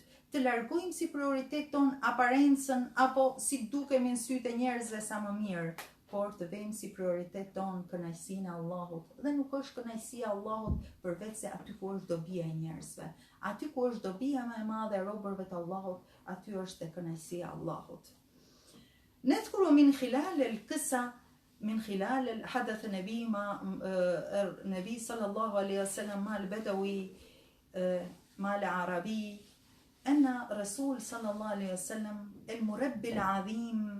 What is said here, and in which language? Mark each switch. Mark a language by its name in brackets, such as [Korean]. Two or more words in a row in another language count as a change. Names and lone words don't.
[Albanian] Të largojmë si prioritet ton aparencën apo si dukemi në sytë e njerëzve sa më mirë, por të vëjmë si prioritet ton kënaqësinë e Allahut. Dhe nuk është kënaqësia e Allahut përveç se aty ku është dobia e njerëzve. Aty ku është dobia më e madhe e robërve të Allahut, aty është e kënaqësia e Allahut. [Arabic] نذكر من خلال القصة من خلال حدث النبي صلى الله عليه وسلم مع البدوي مع العربي أن رسول صلى الله عليه وسلم المربي العظيم